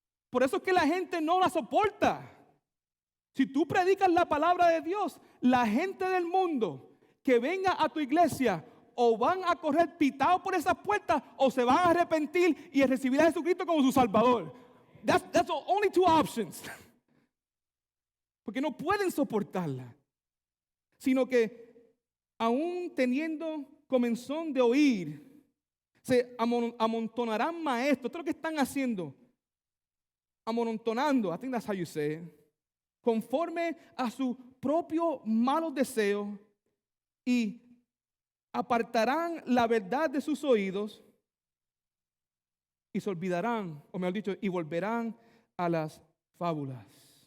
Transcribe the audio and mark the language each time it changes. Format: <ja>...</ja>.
<es>Por eso es que la gente no la soporta. Si tú predicas la palabra de Dios, la gente del mundo que venga a tu iglesia o van a correr pitados por esas puertas o se van a arrepentir y a recibir a Jesucristo como su Salvador.</es> <en>That's the only two options.</en> <es>Porque no pueden soportarla. Sino que aún teniendo comezón de oír, se amontonarán maestros. Esto es lo que están haciendo. Amontonando,</es> <en>I think that's how you say it,</en> <es>conforme a su propio malos deseos, y apartarán la verdad de sus oídos y se olvidarán, o mejor dicho, y volverán a las fábulas.</es>